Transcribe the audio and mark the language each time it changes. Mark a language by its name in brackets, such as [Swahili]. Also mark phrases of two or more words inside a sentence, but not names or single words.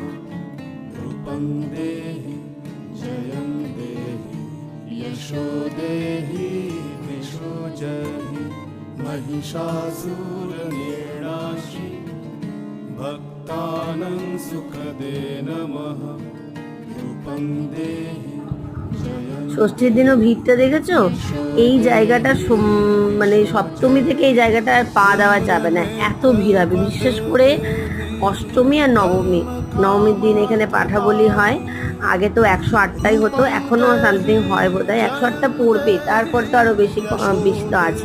[Sanskrit] रूपं देहि जयं देहि यशो देहि दिशो जहि। महिषासुरनिर्णाशि भक्तानां सुखदे नमः। रूपं देहि [Bangla] ষষ্ঠীর দিনও ভিড়টা দেখেছো? এই জায়গাটা মানে সপ্তমী থেকে এই জায়গাটা আর পা দেওয়া যাবে না, এত ভিড় হবে। বিশেষ করে অষ্টমী আর নবমী, নবমীর দিন এখানে পাঠা বলি হয়। আগে তো 108টাই হতো, এখনো সামথিং হয় বোধ হয়, 108টা পড়বে, তারপর তো আরো বেশি বেশি তো আছে।